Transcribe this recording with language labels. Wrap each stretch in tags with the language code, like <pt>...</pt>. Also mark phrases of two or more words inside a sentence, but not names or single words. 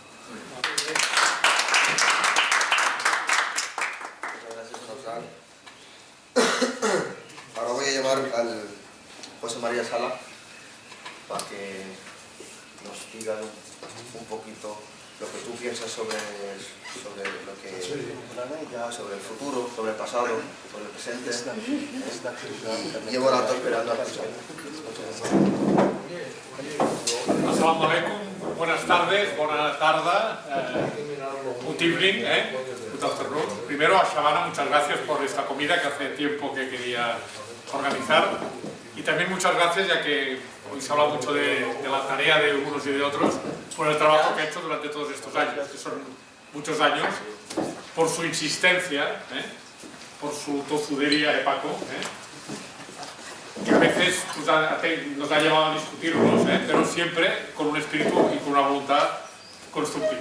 <es>Ahora voy a llamar al José María Sala para que nos digan un poquito lo que tú piensas sobre lo que sobre el futuro, sobre el pasado, sobre el presente. Llevo rato esperando a escuchar.</es> <ar>السلام عليكم,</ar> <es>buenas tardes, buena tarde,</es> <en>good evening, good afternoon.</en> <es>Primero a Shabana, muchas gracias por esta comida que hace tiempo que quería organizar, y también muchas gracias, ya que hoy se habla mucho de la tarea de unos y de otros, por el trabajo que ha hecho durante todos estos años, que son muchos años, por su insistencia, por su tozudería de Paco, que a veces nos ha llevado a discutirnos, pero siempre con un espíritu y con una voluntad constructiva.</es>